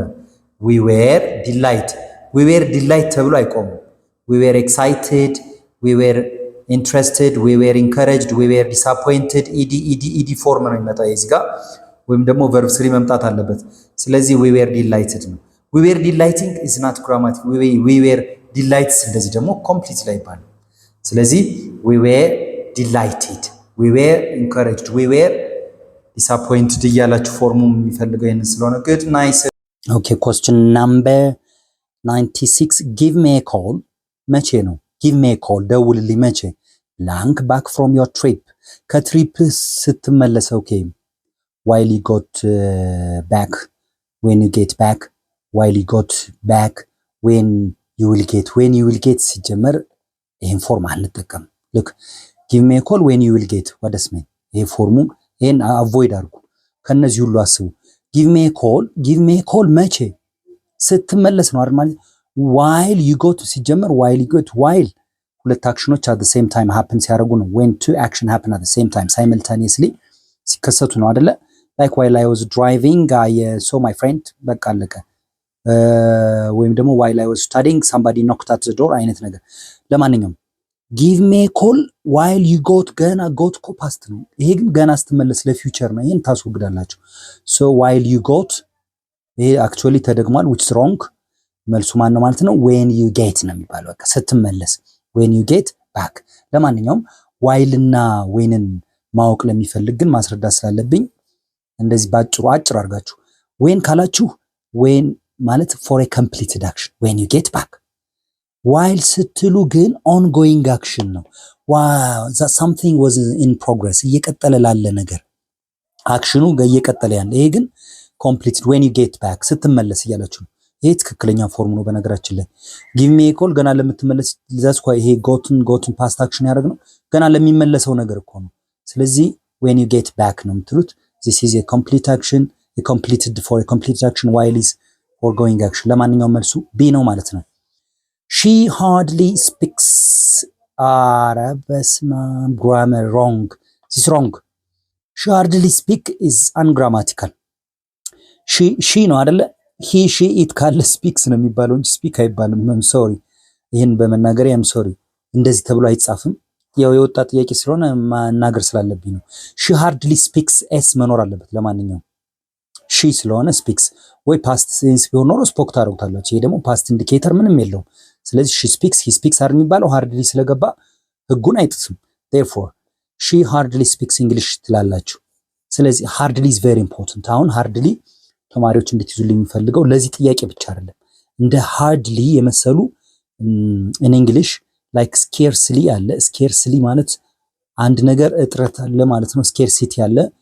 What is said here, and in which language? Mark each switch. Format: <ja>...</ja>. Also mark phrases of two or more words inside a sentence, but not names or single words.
<en>we were delight</en> <am>ተብሎ አይቆምም።</am> <en>we were excited we were interested we were encouraged we were disappointed ed</en> <am>ፎርም ነው የሚመጣው እዚህ ጋር ወይም ደግሞ verb 3 መምጣት አለበት። ስለዚህ</am> <en>we were delighted</en> <am>ነው።</am> <en>we were delighting is not grammatic we were delights</en> <am>እንደዚህ ደግሞ complete ላይ ይባላል። ስለዚህ</am> <en>we were delighted we were encouraged we were disappointed</en> <am>እያላችሁ ፎርሙ የሚፈልገው ይሄን ስለሆነ</am> <en>good nice okay question number 96 give me a call</en> <am>መቼ ነው?</am> <en>give me a call</en> <am>ደውልልኝ መቼ?</am> <en>blank back from your trip</en> <am>ከትሪፕ ስትመለስ</am> <en>okay while you got back when you get back while you got back, when you will get</en> <am>ሲጀመር ይሄን ፎርም አንጠቀም።</am> <en>look give me a call when you will get what does mean</en> <am>ይሄ ፎርሙ ይሄን አቮይድ አድርጉ። ከነዚህ ሁሉ አስቡ።</am> <en>give me a call</en> <am>መቼ ስትመለስ ነው አይደል ማለት</am> <en>while you go to ሲጀመር while you go to while</en> <am>ሁለት አክሽኖች</am> <en>at the same time happen</en> <am>ሲያደርጉ ነው</am> <en>when two action happen at the same time simultaneously</en> <am>ሲከሰቱ ነው አይደለ</am> <en>like while I was driving I saw my friend</en> <am>በቃ አለቀ ወይም ደግሞ</am> <en>while I was studying somebody knocked at the door</en> <am>አይነት ነገር ለማንኛውም</am> <en>give me a call while you</en> <am>ገና got እኮ past ነው ይሄ ግን ገና ስትመለስ ለፊውቸር ነው ይሄን ታስወግዳላችሁ</am> <en>so while you got</en> <am>ይሄ actually ተደግሟል</am> <en>which is wrong</en> <am>መልሱ ማን ነው ማለት ነው</am> <en>when you get</en> <am>ነው የሚባለው በቃ ስትመለስ</am> <en>when you get back</en> <am>ለማንኛውም while እና whenን ማወቅ ለሚፈልግ ግን ማስረዳት ስላለብኝ እንደዚህ ባጭሩ አጭር አድርጋችሁ when ካላችሁ when ማለት</am> <en>for a completed action when you get back</en> <am>while ስትሉ ግን</am> <en>ongoing action</en> <am>ነው</am> <en>wow that something was in progress</en> <am>እየቀጠለ ላለ ነገር አክሽኑ እየቀጠለ ያለ ይሄ ግን completed</am> <en>when you get back</en> <am>ስትመለስ እያላችሁ ነው ይሄ ትክክለኛ ፎርም ነው በነገራችን ላይ</am> <en>give me a call</en> <am>ገና ለምትመለስ that's why ይሄ</am> <en>gotten past action</en> <am>ያደርግ ነው ገና ለሚመለሰው ነገር እኮ ነው ስለዚህ</am> <en>when you get back</en> <am>ነው የምትሉት</am> <en>this is a complete action a completed for a completed action while is foregoing action</en> <am>ለማንኛውም መልሱ B ነው ማለት ነው</am> <en>she hardly speaks grammar wrong this is wrong she hardly speak is ungrammatical she</en> <am>ነው አይደለ</am> <en>he she it ካለ speaks</en> <am>ነው የሚባለው እንጂ</am> <en>speak አይባልም I'm sorry</en> <am>ይሄን በመናገር</am> <en>I'm sorry</en> <am>እንደዚህ ተብሎ አይጻፍም ያው የወጣ ጥያቄ ስለሆነ ማናገር ስላለብኝ ነው</am> <en>she hardly speaks</en> <am>s መኖር አለበት ለማንኛውም she ስለሆነ speaks ወይ</am> <en>past tense</en> <am>ቢሆን ኖሮ spoke ታደርጉታላችሁ ይሄ ደግሞ</am> <en>past indicator</en> <am>ምንም የለውም ስለዚህ</am> <en>she speaks he speaks</en> <am>አይደል የሚባለው hardly ስለገባ ህጉን አይጥስም</am> <en>therefore she hardly speaks English</en> <am>ትላላችሁ ስለዚህ</am> <en>hardly is very important</en> <am>አሁን hardly ተማሪዎች እንድትይዙልኝ የሚፈልገው ለዚህ ጥያቄ ብቻ አይደለም እንደ hardly የመሰሉ</am> <en>in English like scarcely</en> <am>አለ scarcely ማለት አንድ ነገር እጥረት አለ ማለት ነው scarcity አለ</am>